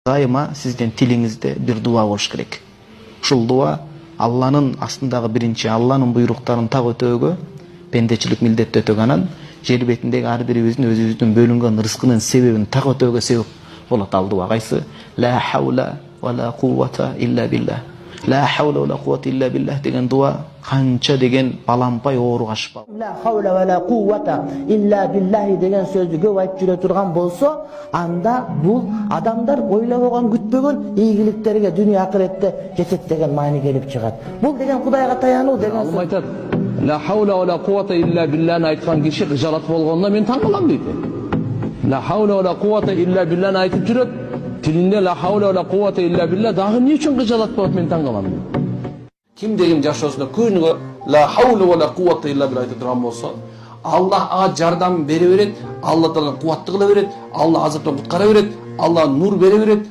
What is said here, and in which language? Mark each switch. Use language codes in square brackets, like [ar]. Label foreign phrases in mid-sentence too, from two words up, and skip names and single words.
[ky] Дайыма сиздин тилиңизде бир дуа болуш керек. Ушул дуа Алланын астындагы биринчи Алланын буйруктарын так өтөөгө, пендечилик милдетти өтөгөнөн, жер бетиндеги ар бирибиздин өзүбүздүн бөлүнгөн рызкынын себебин так өтөөгө себеп болот ал дуа. Кайсы? [ar] لا حول ولا قوة إلا بالله. لا حول ولا قوة إلا بالله [ky] деген дуа канча деген балампай ооруга шифа. [ar] لا حول ولا قوة إلا بالله [ky] деген сөздү көп айтып жүрө турган болсо, анда бул адамдар ойлоп болгон күтпөгөн ийгиликтерге дүйнө акыретте жетет деген маани келип чыгат. Бул деген Кудайга таянуу деген сөз. Айтат, [ar] لا حول ولا قوة إلا بالله'ni [ky] айткан киши кыжалат болгондо мен таң калам дейди. La havla ve la kuvvata illa billah'ni aytıp жүрөт, tilinde [ar] لا حول ولا قوة إلا بالله [ky] дагы не үчүн кыжалат болот мен таң калам дейди. Ким дегим жашоосунда күнүгө [ar] لا حول ولا قوة إلا بالله [ky] aytып турган болсо, Allah ага жардам бере берет, Allah Таала кубатты кыла берет, Allah азаптан куткара берет, Allah нур бере берет.